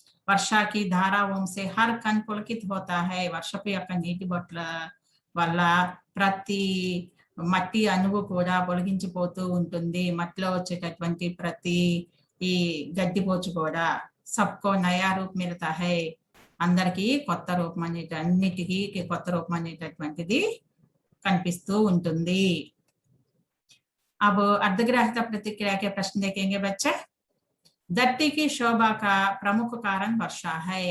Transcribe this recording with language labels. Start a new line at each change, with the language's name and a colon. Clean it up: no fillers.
Hindi: वर्षा की धाराओं से हर कण पुलकित होता है.
Telugu: వర్షపు యొక్క నీటి బొట్ల వల్ల ప్రతి మట్టి అణువు కూడా పొలగించిపోతూ ఉంటుంది. మట్టిలో వచ్చేటటువంటి ప్రతి ఈ గడ్డిపోచు కూడా
Hindi: सबको नया रूप मिलता है.
Telugu: అందరికీ కొత్త రూపం అన్నిటికీ కొత్త రూపం అనేటటువంటిది కనిపిస్తూ ఉంటుంది.
Hindi: अब अर्धग्राह्यता प्रतिक्रिया के प्रश्न देखेंगे बच्चे। धरती की शोभा का प्रमुख कारण वर्षा है.